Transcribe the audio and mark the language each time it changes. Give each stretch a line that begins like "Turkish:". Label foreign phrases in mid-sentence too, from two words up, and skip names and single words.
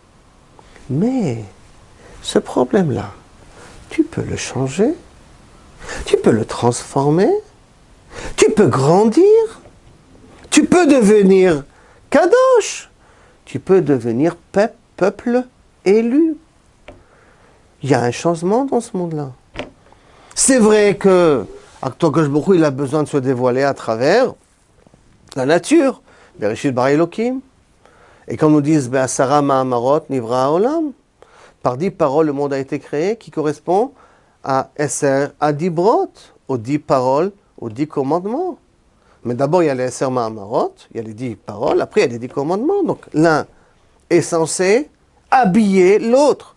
French: Mais ce problème-là, tu peux le changer, tu peux le transformer, tu peux grandir, tu peux devenir kadosh, tu peux devenir peuple élu. Il y a un changement dans ce monde-là. C'est vrai que
Hebrew: הקדוש ברוך הוא,
French: il a besoin de se dévoiler à travers la nature.
Hebrew: בראשית ברא אלוקים. Et quand nous disent בעשרה מאמרות נברא העולם,
French: par 10 paroles le monde a été créé, qui correspond à
Hebrew: עשרת הדברות,
French: aux 10 paroles, aux 10 commandements. Mais d'abord il y a les
Hebrew: עשרה מאמרות,
French: il y a les 10 paroles, après il y a les 10 commandements. Donc l'un est censé habiller l'autre.